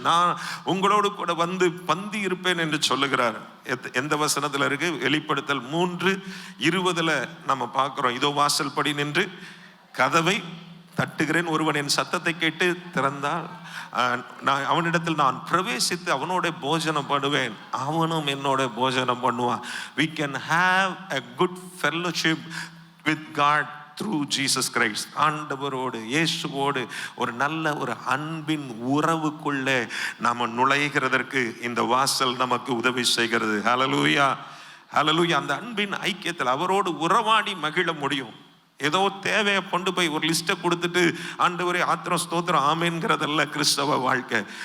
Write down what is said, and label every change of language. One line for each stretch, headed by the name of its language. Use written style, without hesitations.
Tamil: நான் உங்களோடு கூட வந்து பந்தி இருப்பேன் என்று சொல்லுகிறார். எந்த வசனத்துல இருக்கு? வெளிப்படுத்தல் 3:20 நம்ம பார்க்கிறோம். இதோ வாசல் படி நின்று கதவை தட்டுகிறேன், ஒருவன் என் சத்தத்தை கேட்டு திறந்தால் அவனிடத்தில் நான் பிரவேசித்து அவனோட போஜனம் பண்ணுவேன், அவனும் என்னோட போஜனம் பண்ணுவான்.
English: we can have a good fellowship with God through Jesus Christ.
Tamil: ஆண்டவரோடு இயேசுவோடு ஒரு நல்ல ஒரு அன்பின் உறவுக்குள்ளே நாம நுழைகிறதற்கு இந்த வாசல் நமக்கு உதவி செய்கிறது. ஹல்லேலூயா, ஹல்லேலூயா. அந்த அன்பின் ஐக்கியத்தில் அவரோடு உறவாடி மகிழ முடியும். ஏதோ தேவையை கொண்டு போய் ஒரு லிஸ்ட்டை கொடுத்துட்டு ஆண்டவரே ஆத்திரம் ஸ்தோத்திரம் ஆமேன்கிறதல்ல கிறிஸ்தவ வாழ்க்கை.